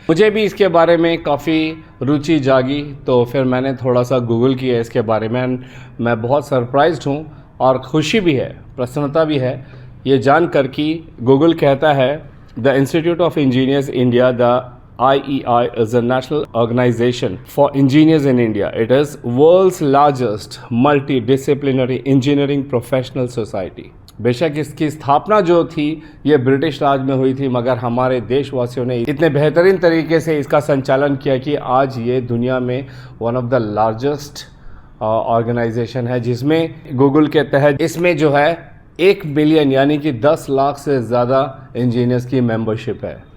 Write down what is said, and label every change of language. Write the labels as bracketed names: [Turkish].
[Hindi] मुझे भी इसके बारे में काफ़ी रुचि जागी तो फिर मैंने थोड़ा सा गूगल किया इसके बारे में। मैं बहुत सरप्राइज्ड हूँ और खुशी भी है, प्रसन्नता भी है ये जानकर कि गूगल कहता है the institute of engineers India, the IEI [English] is a national organization for engineers in India. It is world's largest multidisciplinary engineering professional society. [Hindi] बेशक इसकी स्थापना जो थी ये ब्रिटिश राज में हुई थी, मगर हमारे देशवासियों ने इतने बेहतरीन तरीके से इसका संचालन किया कि आज ये दुनिया में [English] one of the largest organisation [Hindi] है, जिसमें गूगल के तहत इसमें जो है 1 बिलियन यानी कि 10 लाख से ज़्यादा इंजीनियर्स की मेंबरशिप है।